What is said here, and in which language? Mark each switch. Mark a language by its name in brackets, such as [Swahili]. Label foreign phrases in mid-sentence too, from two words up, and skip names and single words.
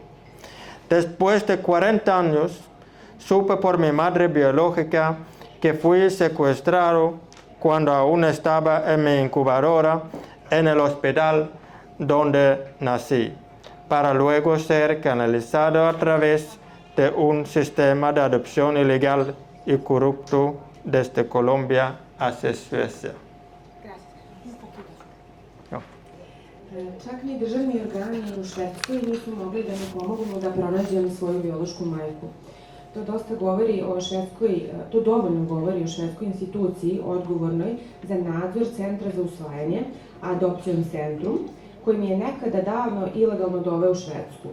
[Spanish] Después de 40 años, supe por mi madre biológica que fui secuestrado cuando aún estaba en mi incubadora en el hospital donde nací, para luego ser canalizado a través de un sistema de adopción ilegal y corrupto desde Colombia hacia Suecia. [Serbian] Čak ni državni organi u Švedskoj nisu mogli da mi pomognu da pronađem svoju biološku majku. To dovoljno govori o švedskoj instituciji odgovornoj za nadzor Centra za usvajanje, Adoptionscentrum, koji mi je nekada davno ilegalno doveo u Švedsku.